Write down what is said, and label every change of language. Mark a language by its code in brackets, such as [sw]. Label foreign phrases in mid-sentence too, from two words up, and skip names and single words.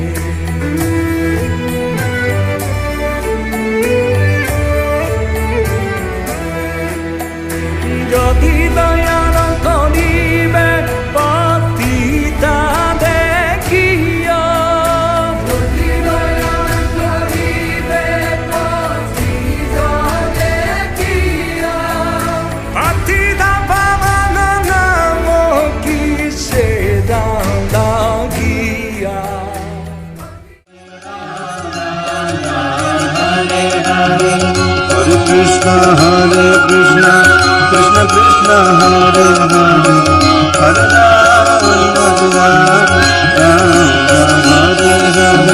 [bn] যদি দয়াল করিবে পতিতা দেখিয়া যদি দয়াল করিবে পতিতা দেখিয়া পতিতা পাবন নাম কি সে লাগিয়া [sa] हरे कृष्ण कृष्ण कृष्ण हरे हरे हरे राम हरे हरे